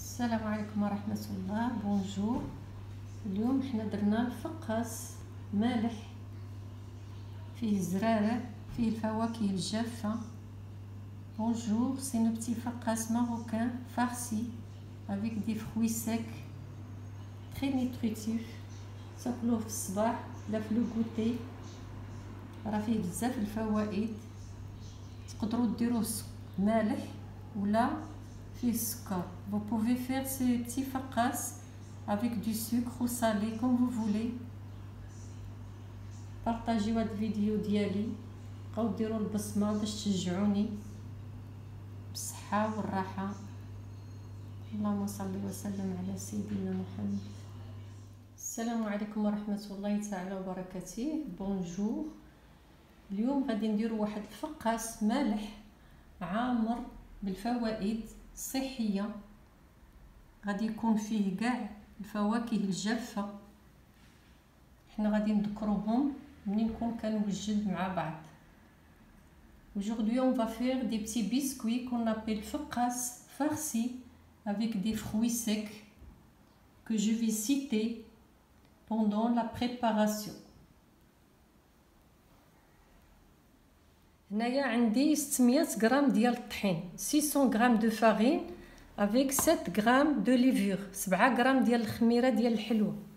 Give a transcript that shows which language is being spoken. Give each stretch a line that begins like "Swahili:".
Arabic: السلام عليكم ورحمة الله. بونجور. اليوم حنا درنا الفقاس مالح فيه الزرارة فيه الفواكه الجافة.
French: بونجور، سي un petit فقاس marocain farci avec des fruits secs très nutritifs.
Arabic: تاكلوه في الصباح لا في لو كوتي، راه فيه بزاف الفوائد. تقدروا ديروه مالح ولا فيه السكر.
French: Vous pouvez faire ces petits فقاس avec du sucre ou salé comme vous voulez.
Arabic: بارطاجيو هاد الفيديو ديالي، بقاو ديروا البصمه باش تشجعوني بالصحه والراحه. اللهم صل وسلم على سيدنا محمد. السلام عليكم ورحمه الله تعالى وبركاته. بونجور. اليوم غادي نديروا واحد الفقاس مالح عامر بالفوائد الصحيه. غادي يكون فيه كاع الفواكه الجافه، حنا غادي نذكروهم منين كون كنوجد مع بعض.
French: Aujourd'hui on va faire des petits biscuits qu'on appelle faqas farci avec des fruits secs que je vais citer pendant la préparation.
Arabic: هنايا عندي 600 غرام ديال الطحين، 600 غرام دو فارين
French: avec
Arabic: 7 غرام دو ليفور، 7 غرام ديال الخميره ديال الحلوه.